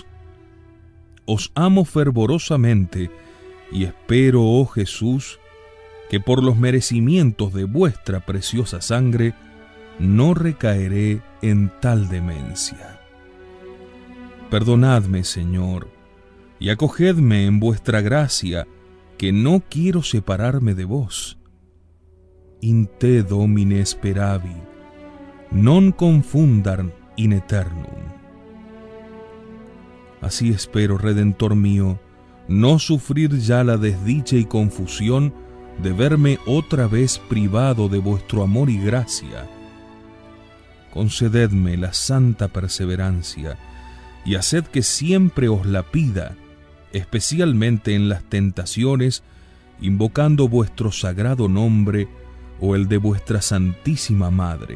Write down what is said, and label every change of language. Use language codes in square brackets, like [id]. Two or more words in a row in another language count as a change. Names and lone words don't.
[es] Os amo fervorosamente, y espero, oh Jesús, que por los merecimientos de vuestra preciosa sangre no recaeré en tal demencia. Perdonadme, Señor, y acogedme en vuestra gracia, que no quiero separarme de vos. [la] In te, Domine, speravi, non confundam in eternum. [es] Así espero, Redentor mío, no sufrir ya la desdicha y confusión de verme otra vez privado de vuestro amor y gracia. Concededme la santa perseverancia y haced que siempre os la pida, especialmente en las tentaciones, invocando vuestro sagrado nombre o el de vuestra Santísima Madre.